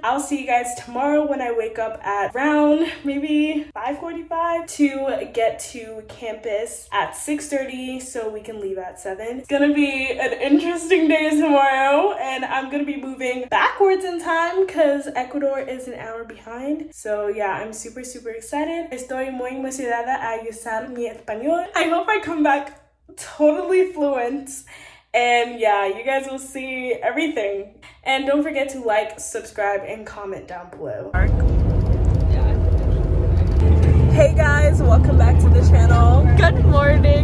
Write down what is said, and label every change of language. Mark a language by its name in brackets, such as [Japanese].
[English] I'll see you guys tomorrow when I wake up at around maybe 5:45 to get to campus at 6:30 so we can leave at 7. It's gonna be an interesting day tomorrow, and I'm gonna be moving backwards in time because Ecuador is an hour behind. So yeah, I'm super excited. [Spanish] Estoy muy emocionada a usar mi español. [English] I hope I come back totally fluent. And yeah, you guys will see everything. And don't forget to like, subscribe, and comment down below. Hey guys, welcome back to the channel. Good morning,